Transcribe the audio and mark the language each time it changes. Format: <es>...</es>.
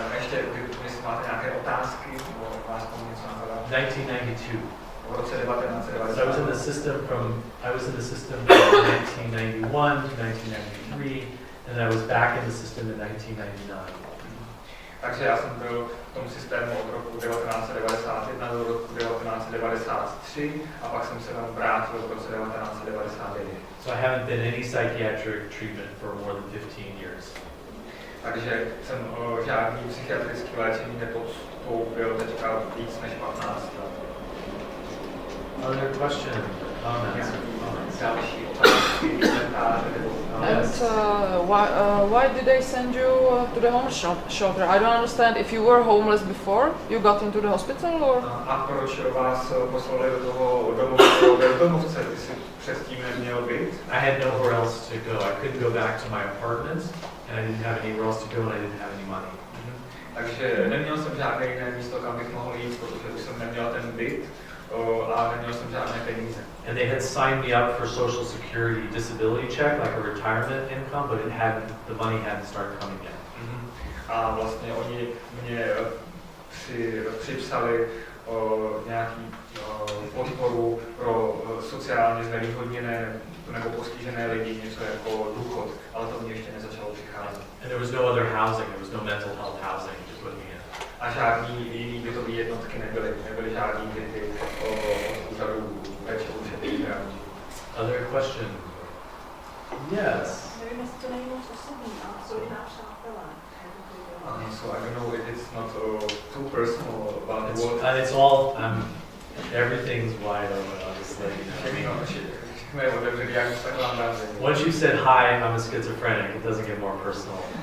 <cs>Ještě, jestli máte nějaké otázky, nebo vás tomu něco napadá?</cs> <en>1992.</en> <cs>V roce 1990.</cs> <en>So I was in the system from 1991 to 1993, and I was back in the system in 1999.</en> <cs>Takže já jsem byl v tom systému od roku 1991 do roku 1993 a pak jsem se tam vrátil v roce 1999.</cs> <en>So I haven't been in any psychiatric treatment for more than 15 years.</en> <cs>Takže jsem žádný psychiatrický léčení nepodstoupil teďka víc než 15 let.</cs> <en>Other question? Comments?</en> <cs>Další otázky, komentáře nebo</cs> <en>And why did they send you to the shelter? I don't understand. If you were homeless before, you got into the hospital, or?</en> <cs>A proč vás poslali do toho domova pro bezdomovce? Ty jsi předtím neměl být?</cs> <en>I had nowhere else to go. I couldn't go back to my apartment, and I didn't have anywhere else to go, and I didn't have any money.</en> <cs>Takže neměl jsem žádné jiné místo, kam bych mohl jít, protože už jsem neměl ten byt a neměl jsem žádné peníze.</cs> <en>And they had signed me up for Social Security disability check, like a retirement income, but the money hadn't started coming yet.</en> <cs>A vlastně oni mě připsali nějaký podporu pro sociálně znevýhodněné nebo postižené lidi, něco jako důchod, ale to mě ještě nezačalo přicházet.</cs> <en>And there was no other housing, there was no mental health housing to put me in.</en> <cs>A žádný jiný bytové jednotky nebyly žádný byty od úřadu péče o duševní zdraví.</cs> <en>Other question? Yes.</en> <cs>Nevím, jestli to není moc osobní, ale co jiná přátelé.</cs> <en>So I don't know if it's not too personal about It's, what. and it's all, everything's wide open, obviously. Once you said hi, I'm a schizophrenic, it doesn't get more personal.</en>